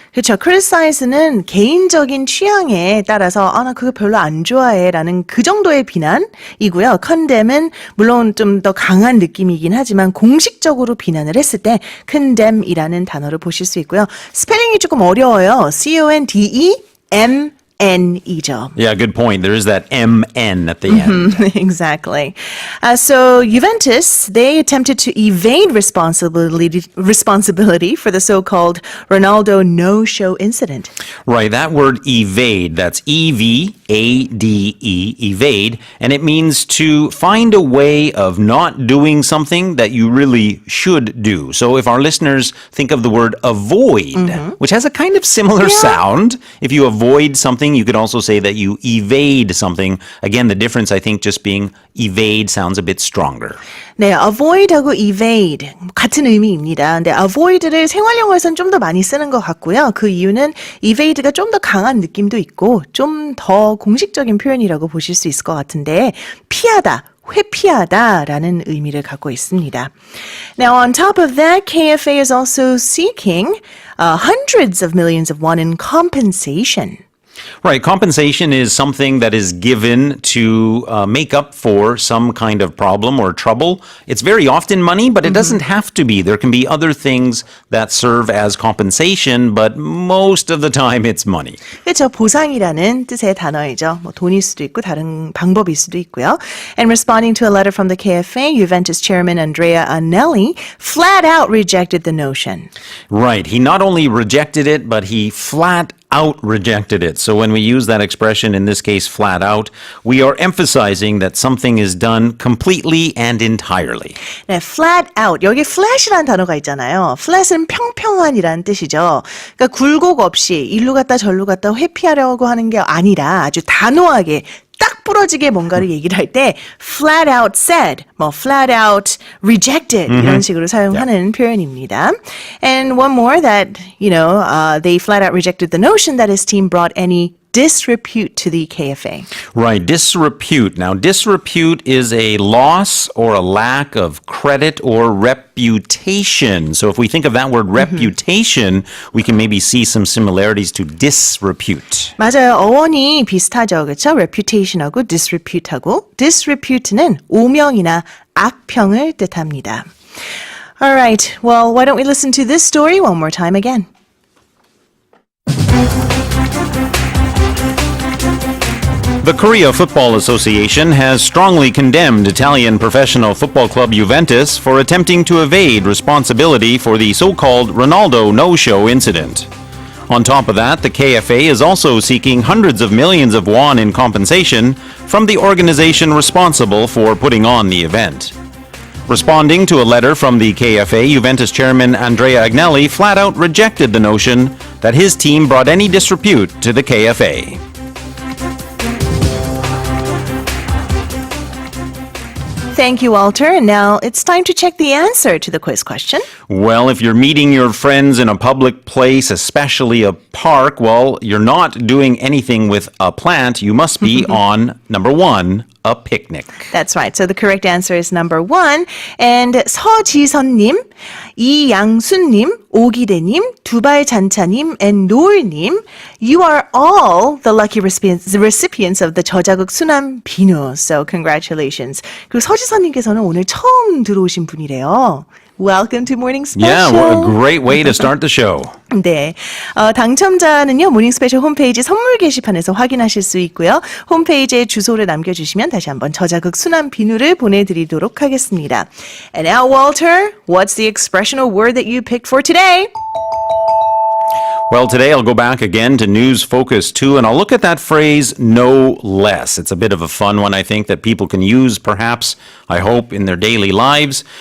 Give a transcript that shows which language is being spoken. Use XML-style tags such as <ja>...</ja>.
<ko>그렇죠. criticize는 개인적인 취향에 따라서 나 그거 별로 안 좋아해라는 그 정도의 비난이고요. condemn은 물론 좀 더 강한 느낌이긴 하지만 공식적으로 비난을 했을 때 condemn이라는 단어를 보실 수 있고요. 스펠링이 조금 어려워요. condemn이죠.</ko> <en>Yeah, good point. There is that MN at the end. Exactly. So Juventus, they attempted to evade responsibility for the so-called Ronaldo no-show incident. Right, that word evade, that's E-V-A-D-E, evade, and it means to find a way of not doing something that you really should do. So if our listeners think of the word avoid, which has a kind of similar sound, if you avoid something, you could also say that you evade something. Again, the difference, I think, just being evade sounds a bit stronger.</en> <ko>네, avoid하고 evade 같은 의미입니다. 근데 avoid를 생활용어에서는 좀 더 많이 쓰는 것 같고요. 그 이유는 evade가 좀 더 강한 느낌도 있고 좀 더 공식적인 표현이라고 보실 수 있을 것 같은데 피하다, 회피하다라는 의미를 갖고 있습니다.</ko> <en>Now, on top of that, KFA is also seeking hundreds of millions of won in compensation. Right, compensation is something that is given to make up for some kind of problem or trouble. It's very often money, but it doesn't have to be. There can be other things that serve as compensation, but most of the time it's money.</en> <ko>그렇죠. 보상이라는 뜻의 단어이죠. 뭐 돈일 수도 있고 다른 방법일 수도 있고요.</ko> <en>And responding to a letter from the KFA, Juventus chairman Andrea Agnelli flat out rejected the notion. Right, he not only rejected it, but he flat out rejected it. So when we use that expression, in this case, flat out, we are emphasizing that something is done completely and entirely.</en> <ko>네, flat out. 여기 flat이라는 단어가 있잖아요. flat은 평평한이라는 뜻이죠. 그러니까 굴곡 없이 일로 갔다 절로 갔다 회피하려고 하는 게 아니라 아주 단호하게 딱 부러지게 뭔가를 얘기를 할 때 flat out said, 뭐 flat out rejected 이런 식으로 사용하는 표현입니다.</ko> <en>And one more that, they flat out rejected the notion that his team brought any disrepute to the KFA. Right, disrepute. Now, disrepute is a loss or a lack of credit or reputation. So if we think of that word reputation, we can maybe see some similarities to disrepute.</en> <ko>맞아요. 어원이 비슷하죠. 그렇죠? reputation하고 disrepute하고 disrepute는 오명이나 악평을 뜻합니다.</ko> <en>All right. Well, why don't we listen to this story one more time again? The Korea Football Association has strongly condemned Italian professional football club Juventus for attempting to evade responsibility for the so-called Ronaldo no-show incident. On top of that, the KFA is also seeking hundreds of millions of won in compensation from the organization responsible for putting on the event. Responding to a letter from the KFA, Juventus chairman Andrea Agnelli flat out rejected the notion that his team brought any disrepute to the KFA. Thank you, Walter. And now it's time to check the answer to the quiz question. Well, if you're meeting your friends in a public place, especially a park, well, you're not doing anything with a plant. You must be on, number one, a picnic. That's right. So the correct answer is number 1. And 서지선님, 이양순님, 오기대님, 두발잔차님, and 노을님, you are all the lucky recipients of the 저자극 순환 비누. So congratulations.</en> <ko>그리고 서지선님께서는 오늘 처음 들어오신 분이래요.</ko> <en>Welcome to Morning Yeah, Special. what a great way to start the show.</en> <ko>네, 당첨자는요 모닝 스페셜 홈페이지 선물 게시판에서 확인하실 수 있고요. 홈페이지에 주소를 남겨주시면 다시 한번 저자극 순환 비누를 보내드리도록 하겠습니다.</ko> <en>And now, Walter, what's the expressional word that you picked for today? Well, today I'll go back again to News Focus 2, and I'll look at that phrase, no less. It's a bit of a fun one, I think, that people can use, perhaps, I hope, in their daily lives.</en>